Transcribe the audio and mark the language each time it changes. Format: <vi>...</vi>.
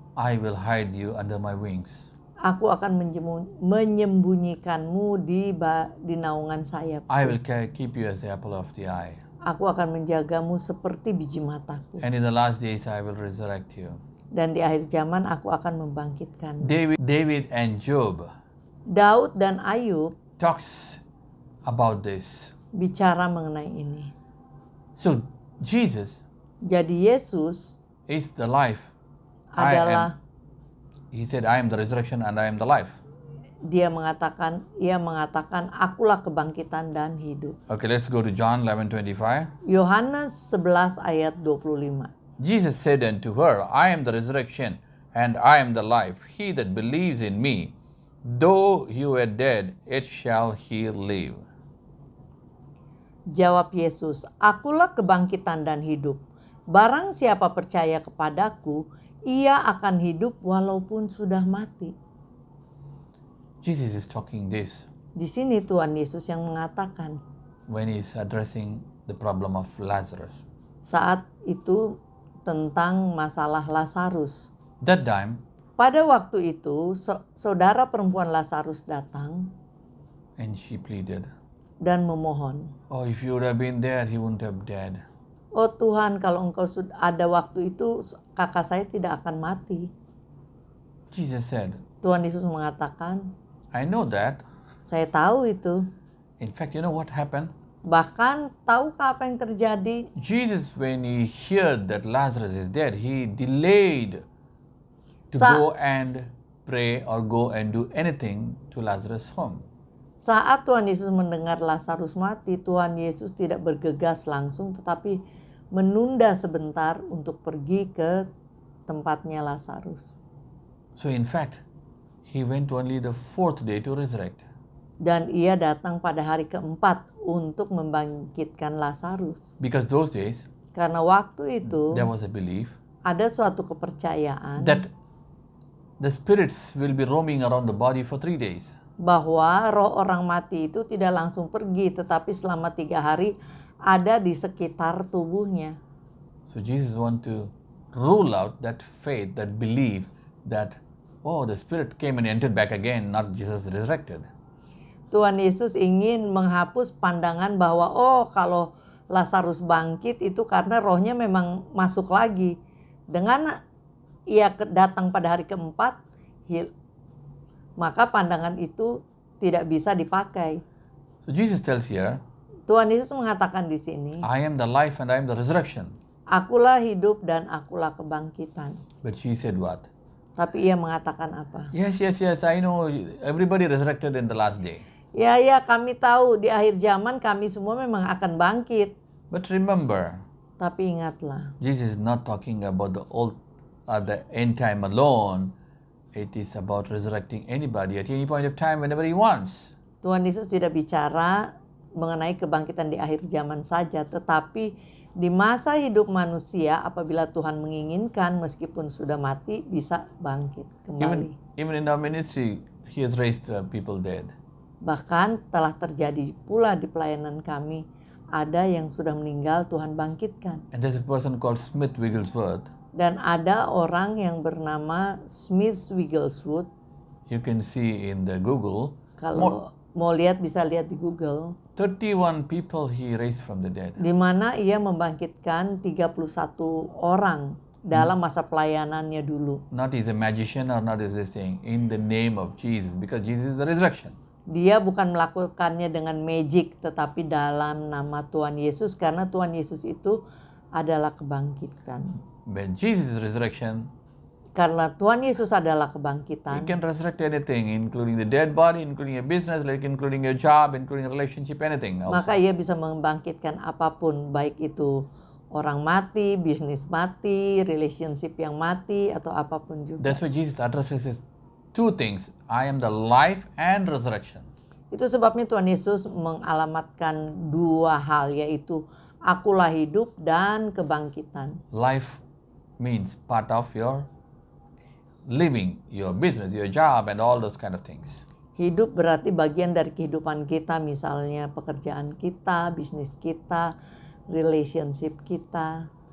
<en>I will hide you under my wings.</en> <id>aku akan menyembunyikanmu di naungan sayap.</id> <en>I will keep you as the apple of the eye.</en> <id>Aku akan menjagamu seperti biji mataku.</id> <en>And in the last days I will resurrect you.</en> <id>Dan di akhir zaman aku akan membangkitkanmu.</id> <en>David and Job</en> <id>Daud dan Ayub</id> <en>talks about this.</en> <id>bicara mengenai ini.</id> <en>So Jesus</en> <id>Jadi Yesus</id> <en>is the life.</en> <id>adalah,</id> <en>He said, I am the resurrection and I am the life.</en> <id>ia mengatakan, akulah kebangkitan dan hidup.</id> <en>Okay, let's go to John 11:25.</en> <id>Yohanes 11 ayat 25.</id> <en>Jesus said unto her, I am the resurrection and I am the life. He that believes in me, though he were dead, yet shall he live.</en> <id>Jawab Yesus, akulah kebangkitan dan hidup. Barang siapa percaya kepadaku, ia akan hidup walaupun sudah mati.</id> <en>Jesus is talking this</en> <id>Di sini Tuhan Yesus yang mengatakan</id> <en>when he is addressing the problem of Lazarus.</en> <id>saat itu tentang masalah Lazarus.</id> <en>That time,</en> <id>Pada waktu itu, saudara perempuan Lazarus datang</id> <en>and she pleaded,</en> <id>dan memohon,</id> <en>oh, if you would have been there, he wouldn't have died.</en> <id>oh Tuhan, kalau engkau sudah ada waktu itu, kakak saya tidak akan mati.</id> <en>Jesus said,</en> <id>Tuhan Yesus mengatakan,</id> <en>I know that.</en> <id>saya tahu itu.</id> <en>In fact, you know what happened?</en> <id>Bahkan tahukah apa yang terjadi?</id> <en>Jesus, when he heard that Lazarus is dead, he delayed to Sa- go and pray or go and do anything to Lazarus' home.</en> <id>Saat Tuhan Yesus mendengar Lazarus mati, Tuhan Yesus tidak bergegas langsung tetapi menunda sebentar untuk pergi ke tempatnya Lazarus.</id> <en>So in fact, he went only the fourth day to resurrect.</en> <id>Dan ia datang pada hari keempat untuk membangkitkan Lazarus.</id> <en>Because those days,</en> <id>Karena waktu itu</id> <en>there was a belief</en> <id>ada suatu kepercayaan</id> <en>that the spirits will be roaming around the body for 3 days.</en> <id>bahwa roh orang mati itu tidak langsung pergi, tetapi selama 3 hari ada di sekitar tubuhnya.</id> <en>So Jesus want to rule out that faith, that belief that, oh, the spirit came and entered back again, not Jesus resurrected.</en> <id>Tuhan Yesus ingin menghapus pandangan bahwa oh kalau Lazarus bangkit itu karena rohnya memang masuk lagi. Dengan ia datang pada hari keempat, maka pandangan itu tidak bisa dipakai.</id> <en>So Jesus tells here,</en> <id>Tuhan Yesus mengatakan di sini,</id> <en>I am the life and I am the resurrection.</en> <id>akulah hidup dan akulah kebangkitan.</id> <en>But she said what?</en> <id>Tapi ia mengatakan apa?</id> <en>Yes, I know everybody resurrected in the last day.</en> <id>Ya, kami tahu di akhir zaman kami semua memang akan bangkit.</id> <en>But remember,</en> <id>Tapi ingatlah,</id> <en>Jesus is not talking about the end time alone. It is about resurrecting anybody at any point of time whenever he wants.</en> <id>Tuhan Yesus tidak bicara mengenai kebangkitan di akhir zaman saja, tetapi di masa hidup manusia apabila Tuhan menginginkan meskipun sudah mati bisa bangkit kembali.</id> <en>Even in our ministry, he has raised people dead.</en> <id>Bahkan telah terjadi pula di pelayanan kami, ada yang sudah meninggal Tuhan bangkitkan.</id> <en>And there's a person called Smith Wigglesworth.</en> <id>Dan ada orang yang bernama Smith Wigglesworth.</id> <en>You can see in the Google.</en> <id>Kalau mau lihat bisa lihat di Google.</id> <en>31 people he raised from the dead.</en> <id>Di mana ia membangkitkan 31 orang dalam masa pelayanannya dulu.</id> <en>Not as a magician or not as a thing. In the name of Jesus. Because Jesus is the resurrection.</en> <id>Dia bukan melakukannya dengan magic, tetapi dalam nama Tuhan Yesus, karena Tuhan Yesus itu adalah kebangkitan.</id> <en>When Jesus is resurrection,</en> <id>Karena Tuhan Yesus adalah</id> <en>you</en> <id>kebangkitan,</id> <en>can resurrect anything, including the dead body, including your business, like including your job, including a relationship, anything else.</en> <id>maka ia bisa membangkitkan apapun, baik itu orang mati, bisnis mati, relationship yang mati, atau apapun juga.</id> <en>That's why Jesus addresses two things. I am the life and resurrection.</en> <id>Itu sebabnya Tuhan Yesus mengalamatkan dua hal, yaitu akulah hidup dan kebangkitan.</id> <en>Life means part of your living, your business, your job, and all those kind of things.</en> <id>Hidup berarti bagian dari kehidupan kita, misalnya pekerjaan kita, bisnis kita, relationship kita.</id>